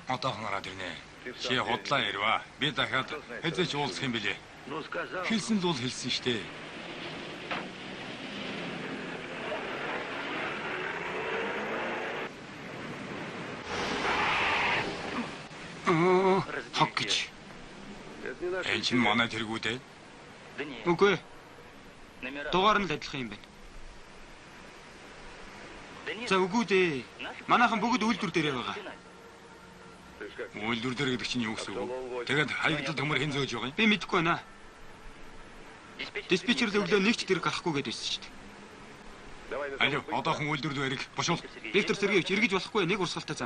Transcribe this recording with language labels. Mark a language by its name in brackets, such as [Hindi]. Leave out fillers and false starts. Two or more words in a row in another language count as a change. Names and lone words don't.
[Mongolian] Одоохон гараад ирнэ. Чи худлаа ирваа. Би дахиад хэзээ ч уулзах юм бэлээ. [Russian] Ну сказал. [Mongolian] Хэлсэн л бол хэлсэн штэ. Хог гэж. [Russian] Это не наш. [Mongolian] Энэ чинь манай тэргүүд ээ. [Russian] Да нет. [Mongolian] Үгүй, [Russian] Номера. [Mongolian] дугаар нь л адилхан юм байна. [Russian] Да нет. [Mongolian] За үгүй дээ. Манайхан бүгд үйлдвэр дээрээ байгаа. Үйлдвэр дээр гэдэг чинь юу гэсэн үг вэ? Тэгээд хаягдл төмөр хэн зөөж байгаа юм? Би мэдэхгүй байна. Диспетчер. Диспетчер л өглөө нэг ч тэр гарахгүй гэдээ байсан шүү дээ. [Russian] Давай на [Mongolian] Алло, одоохон үйлдвэр дээр ирэх. Бошуул. Виктор Сергеевич эргэж болохгүй нэг урсгалтай зам.